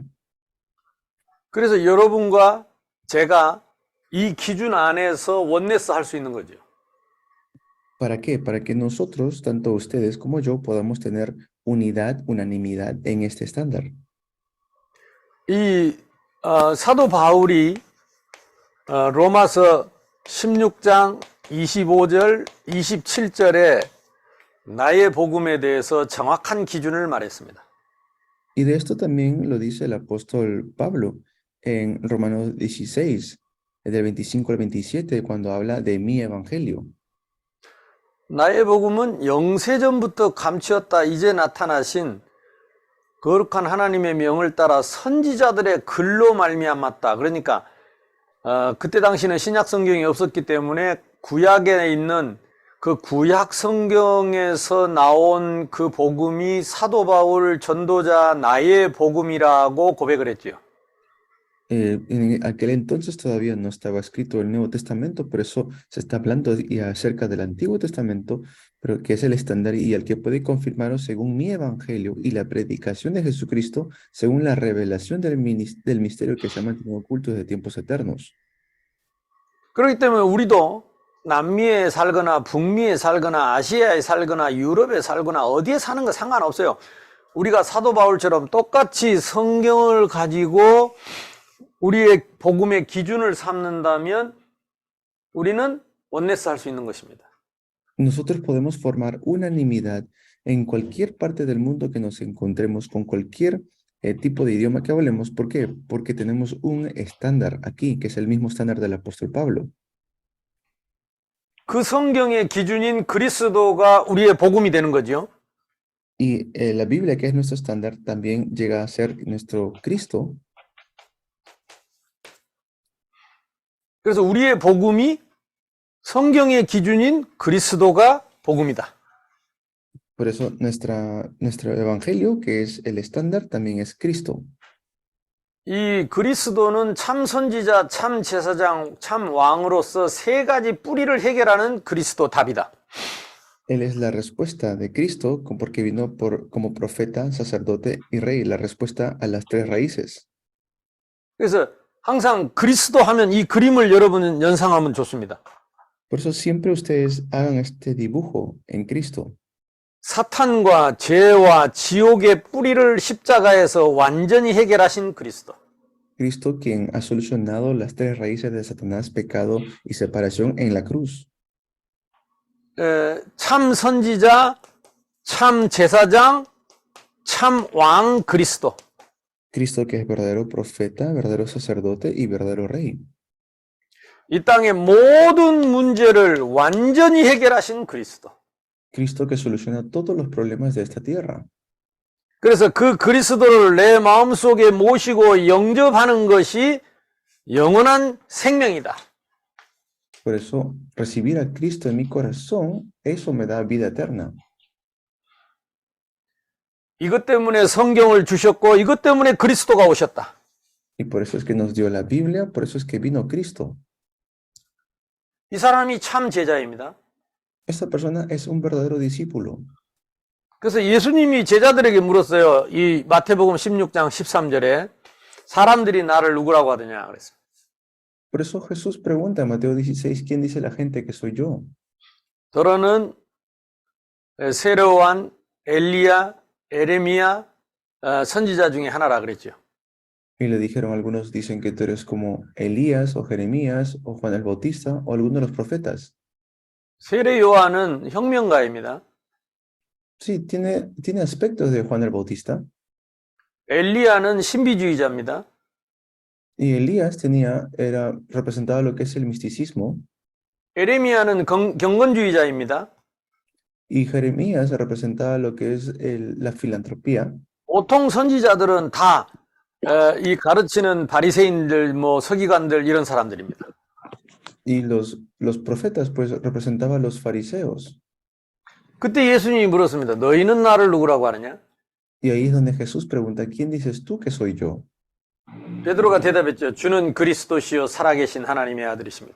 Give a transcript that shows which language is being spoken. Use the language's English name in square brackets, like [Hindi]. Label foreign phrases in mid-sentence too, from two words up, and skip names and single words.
[Korean] 그래서 여러분과 제가 이 기준 안에서 원네스 할 수 있는 거죠. [Spanish] ¿Para qué? Para que nosotros, tanto ustedes como yo, podamos tener unidad, unanimidad en este estándar. [Korean] 이 사도 바울이 로마서 16장 25절, 27절에 나의 복음에 대해서 정확한 기준을 말했습니다. [Spanish] Y de esto también lo dice el apóstol Pablo en Romanos 16, del 25 al 27, cuando habla de mi evangelio. [Korean] 나의 복음은 영세전부터 감추었다 이제 나타나신 거룩한 하나님의 명을 따라 선지자들의 글로 말미암았다. 그러니까 그때 당시는 신약 성경이 없었기 때문에 구약에 있는 그 구약 성경에서 나온 그 복음이 사도 바울 전도자 나의 복음이라고 고백을 했지요. [Spanish] En aquel entonces todavía no estaba escrito el Nuevo Testamento, por eso se está hablando acerca del Antiguo Testamento, pero que es el estándar y el que puede confirmaros según mi evangelio y la predicación de Jesucristo, según la revelación del misterio que se ha mantenido oculto desde tiempos eternos. [Korean] 그렇기 때문에 우리도 남미에 살거나 북미에 살거나 아시아에 살거나 유럽에 살거나 어디에 사는 거 상관없어요. 우리가 사도 바울처럼 똑같이 성경을 가지고 우리의 복음의 기준을 삼는다면 우리는 원네스 할 수 있는 것입니다. [Spanish] Nosotros podemos formar unanimidad en cualquier parte del mundo que nos encontremos, con cualquier tipo de idioma que hablemos. ¿Por qué? Porque tenemos un estándar aquí, que es el mismo estándar del apóstol Pablo. [Korean] 그 성경의 기준인 그리스도가 우리의 복음이 되는 거죠. [Spanish] Y la Biblia, que es nuestro estándar, también llega a ser nuestro Cristo. [Korean] 그래서 우리의 복음이 성경의 기준인 그리스도가 복음이다. [Spanish] Por eso nuestro evangelio, que es el estándar, también es Cristo. [Korean] 이 그리스도는 참 선지자, 참 제사장, 참 왕으로서 세 가지 뿌리를 해결하는 그리스도 답이다. [Spanish] Él es la respuesta de Cristo, porque vino como profeta, sacerdote y rey, la respuesta a las tres raíces. [Korean] 그래서 항상 그리스도 하면 이 그림을 여러분 연상하면 좋습니다. [Spanish] Por eso siempre ustedes hagan este dibujo en Cristo. [Korean] 사탄과 죄와 지옥의 뿌리를 십자가에서 완전히 해결하신 그리스도. [Spanish] Cristo quien ha solucionado las tres raíces de Satanás, pecado y separación en la cruz. [Korean] 참 선지자, 참 제사장, 참 왕 그리스도. [Spanish] Cristo que es verdadero profeta, verdadero sacerdote y verdadero rey. [Korean] 이 땅의 모든 문제를 완전히 해결하신 그리스도. [Spanish] Cristo que soluciona todos los problemas de esta tierra. [Korean] 그래서 그 그리스도를 내 마음속에 모시고 영접하는 것이 영원한 생명이다. [Spanish] Por eso, recibir a Cristo en mi corazón, eso me da vida eterna. [Korean] 이것 때문에 성경을 주셨고 이것 때문에 그리스도가 오셨다. [Spanish] Y por eso es que nos dio la Biblia, por eso es que vino Cristo. [Korean] 이 사람이 참 제자입니다. [Spanish] Esta persona es un verdadero discípulo. [Korean] 그래서 예수님이 제자들에게 물었어요. 이 마태복음 16장 13절에 사람들이 나를 누구라고 하더냐 그랬어요. [Spanish] Por eso Jesús pregunta en Mateo 16, ¿quién dice la gente que soy yo? [Korean] 더러는 세례요한, 엘리야, 에레미야 선지자 중에 하나라 그랬죠. [Spanish] Y le dijeron, algunos dicen que tú eres como Elías o Jeremías o Juan el Bautista o alguno de los profetas. [Korean] 세례요한은 혁명가입니다. [Spanish] Sí, tiene aspectos de Juan el Bautista. [Korean] 엘리야는 신비주의자입니다. [Spanish] Y Elías representaba lo que es el misticismo. [Korean] 에레미야는 경건주의자입니다. [Spanish] Y Jeremías representaba lo que es la filantropía. [Korean] 보통 선지자들은 다 이 가르치는 바리새인들, 서기관들 이런 사람들입니다. [Spanish] Y los profetas pues representaban a los fariseos. [Korean] 그때 예수님이 물었습니다. 너희는 나를 누구라고 하느냐? [Spanish] Y ahí es donde Jesús pregunta, ¿quién dices tú que soy yo? [Korean] 베드로가 대답했죠. 주는 그리스도시요 살아계신 하나님의 아들이십니다.